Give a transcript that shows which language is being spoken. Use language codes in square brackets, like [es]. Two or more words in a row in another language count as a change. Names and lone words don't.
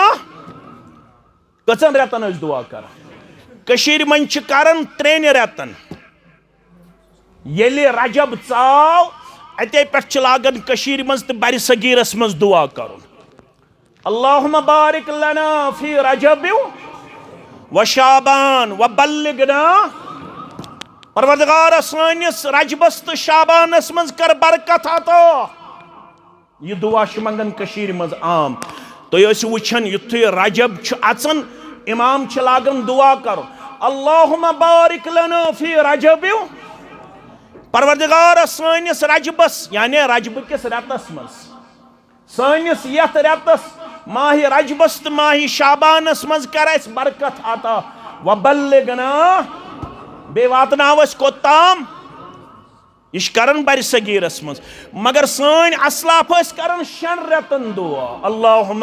[ks] कचन रेतन दुआ कर कशीर मन करन 3 रेतन येले रजब चाव अते पे लागन कशीर मज तो बर सगीरस मज दुआ करुन [ar] اللهم بارك لنا في رجب وشعبان وبلغنا [ks] परवरदिगार सानिस रजबस तो शाबानस मज कर बरकत अता ये दुआ मंगन कशीर मज आम तो वुचन युथु रजब अचन इमाम लागन दुआ कर [ar] اللهم بارك لنا في رجب [ks] परवरदिगार सानिस रजबस यानी रजब किस रेतस मज सानिस यथ रेतस माह रजबस तो माह शाबानस मज कर बरकत अता [ar] وبلغنا [ks] बे वातनावस कोताम यह करन बर सगीरस मज मगर सान असलाफ करन 6 रेतन दुआ अल्लाहुम्मा